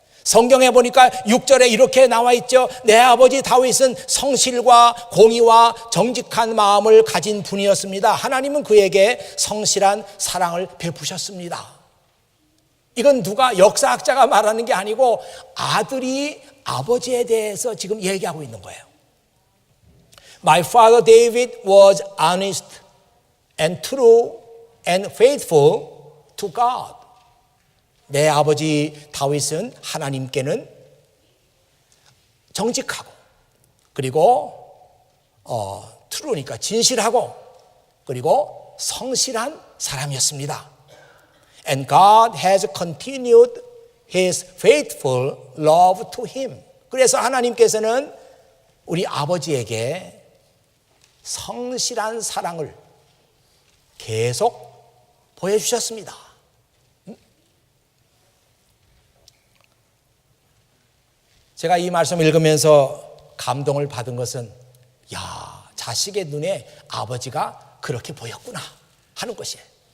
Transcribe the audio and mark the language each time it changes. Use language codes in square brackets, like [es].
[ko] 성경에 보니까 6절에 이렇게 나와 있죠. 내 아버지 다윗은 성실과 공의와 정직한 마음을 가진 분이었습니다. 하나님은 그에게 성실한 사랑을 베푸셨습니다. 이건 누가 역사학자가 말하는 게 아니고 아들이 아버지에 대해서 지금 얘기하고 있는 거예요. [en] My father David was honest and true and faithful to God. [ko] 내 아버지 다윗은 하나님께는 정직하고 그리고 true니까 진실하고 그리고 성실한 사람이었습니다. [en] And God has continued His faithful love to him. [ko] 그래서 하나님께서는 우리 아버지에게 성실한 사랑을 계속 보여주셨습니다. 제가 이 말씀 읽으면서 감동을 받은 것은 자식의 눈에 아버지가 그렇게 보였구나 하는 것이에요.